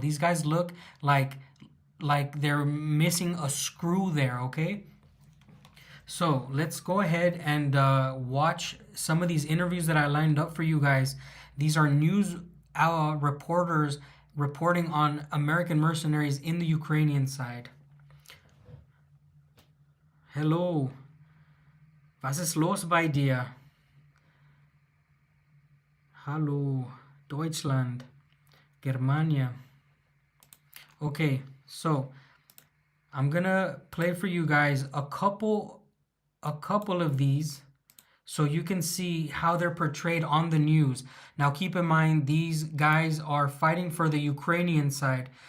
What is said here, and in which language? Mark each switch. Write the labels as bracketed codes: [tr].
[en] These guys look like they're missing a screw there, okay? So let's go ahead and watch some of these interviews that I lined up for you guys. These are news reporters reporting on American mercenaries in the Ukrainian side. Hello. [de] Was ist los bei dir? Hallo, Deutschland. Germania. [en] Okay, so I'm gonna play for you guys a couple of these so you can see how they're portrayed on the news. Now keep in mind, these guys are fighting for the Ukrainian side.